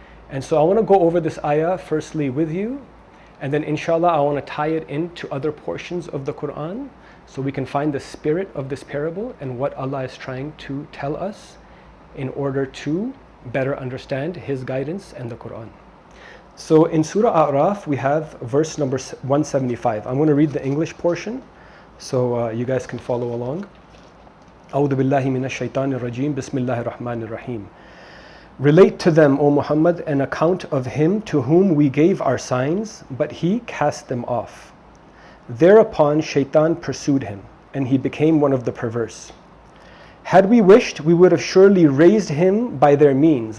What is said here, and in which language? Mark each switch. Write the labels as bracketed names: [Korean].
[English] And so I want to go over this ayah firstly with you, and then inshallah I want to tie it into other portions of the Quran so we can find the spirit of this parable and what Allah is trying to tell us in order to better understand His guidance and the Quran. So in Surah A'raf we have verse number 175. I'm going to read the English portion so you guys can follow along. [Arabic] أعوذ بالله من الشيطان الرجيم بسم الله الرحمن الرحيم. [English] Relate to them, O Muhammad, an account of him to whom we gave our signs, but he cast them off. Thereupon Shaitan pursued him, and he became one of the perverse. Had we wished, we would have surely raised him by their means.